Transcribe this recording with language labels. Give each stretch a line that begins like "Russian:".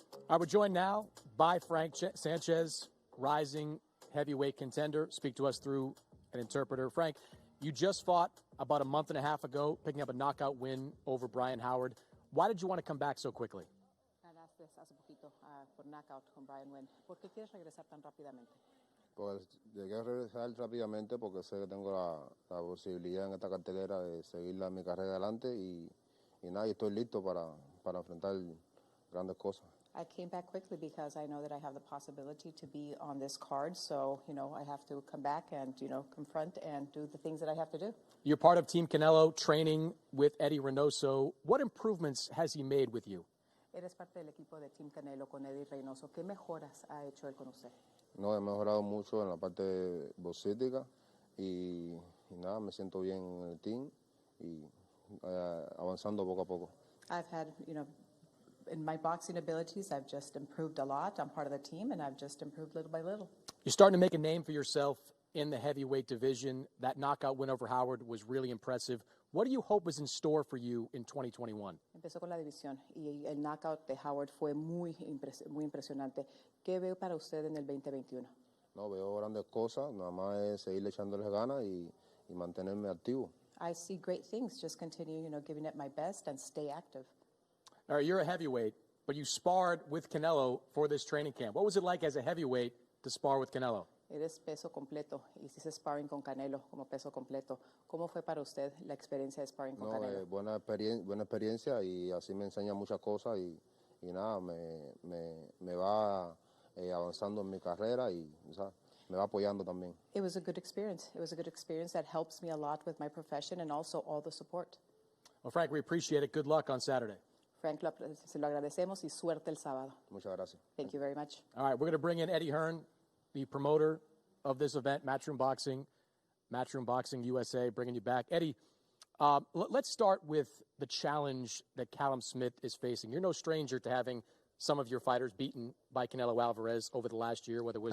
English: We're joined now by Frank Sanchez, rising heavyweight contender. Speak to us through an interpreter. Frank, you just fought about a month and a half ago, picking up a knockout win over Brian Howard. Why did you want to come back so quickly?
Spanish: Ganaste hace poquito por knockout con Brian Wynn. ¿Por qué quieres regresar tan rápidamente? Pues llegué a regresar rápidamente porque sé que tengo la posibilidad en esta cartelera de seguir mi carrera adelante y nada, y estoy listo para enfrentar grandes cosas.
English: I came back quickly because I know that I have the possibility to be on this card. So, I have to come back and, confront and do the things that I have to do. You're part of Team Canelo, training with Eddie Reynoso. What improvements has he made with you?
Spanish: Eres parte del equipo de Team Canelo con Eddie Reynoso. ¿Qué mejoras ha hecho él con usted? No, he mejorado mucho en la parte boxística y nada, me siento bien en el team y avanzando poco a poco.
English: I've had, in my boxing abilities, I've just improved a lot. I'm part of the team, and I've just improved little by little. You're starting to make a name for yourself in the heavyweight division. That knockout win over Howard was really impressive. What do you hope is in store for you in 2021?
Spanish: Empezó con la división y el knockout de Howard fue muy impresionante. ¿Qué veo para usted en el 2021? No, veo grandes cosas. Nada más es seguirle echándoles ganas y mantenerme activo.
English: I see great things. Just continue, giving it my best and stay active. All right, you're a heavyweight, but you sparred with Canelo for this training camp. What was it like as a heavyweight to spar with Canelo?
Spanish: Eres peso completo. Hiciste sparring con Canelo como peso completo. ¿Cómo fue para usted la experiencia de sparring con Canelo? Buena experiencia y así me enseña muchas cosas y nada, me va avanzando en mi carrera y me va apoyando también.
English: It was a good experience. It was a good experience that helps me a lot with my profession and also all the support. Well, Frank, we appreciate it. Good luck on Saturday.
Spanish: Frank, se lo agradecemos y suerte el sábado. Muchas gracias.
English: Thank you very much. All right, we're going to bring in Eddie Hearn, the promoter of this event, Matchroom Boxing USA, bringing you back. Eddie, let's start with the challenge that Callum Smith is facing. You're no stranger to having some of your fighters beaten by Canelo Alvarez over the last year, whether it was...